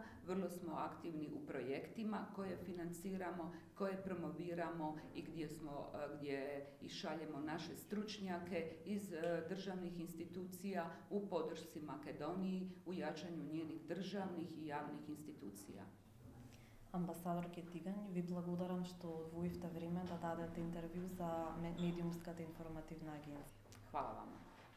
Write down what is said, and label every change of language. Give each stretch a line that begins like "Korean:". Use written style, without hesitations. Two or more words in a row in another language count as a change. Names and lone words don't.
Croatian: Vrlo smo aktivni u projektima koje financiramo, koje promoviramo i gdje i šaljemo naše stručnjake iz državnih institucija u podršci Makedoniji, u jačanju njenih državnih i javnih institucija.
Macedonian: Амбасадорке Тигањ, ви благодарам што одвоивте време да дадете интервју за Медиумската информативна агенција.
Croatian: Hvala vama.